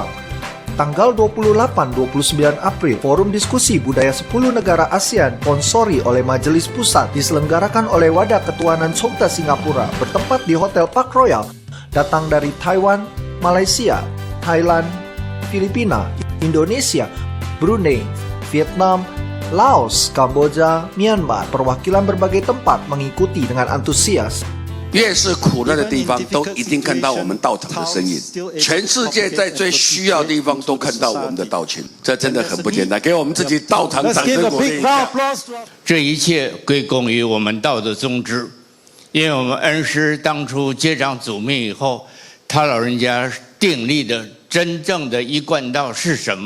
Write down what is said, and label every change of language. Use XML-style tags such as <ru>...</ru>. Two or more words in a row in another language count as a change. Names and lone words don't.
<id>Tanggal 28-29 April, Forum Diskusi Budaya 10 Negara ASEAN sponsori oleh Majelis Pusat diselenggarakan oleh Wadah Ketuhanan Chongde Singapura, bertempat di Hotel Park Royal. Datang dari Taiwan, Malaysia, Thailand, Filipina, Indonesia, Brunei, Vietnam, Laos, Kamboja, Myanmar, perwakilan berbagai tempat mengikuti dengan antusias.</id> <zh>越是苦难的地方，都一定看到我们道场的身影。全世界在最需要的地方都看到我们的道群，这真的很不简单。给我们自己道场掌声鼓励一下。这一切归功于我们道的宗旨，因为我们恩师当初接掌祖命以后，他老人家订立的真正的一贯道是什么？</zh>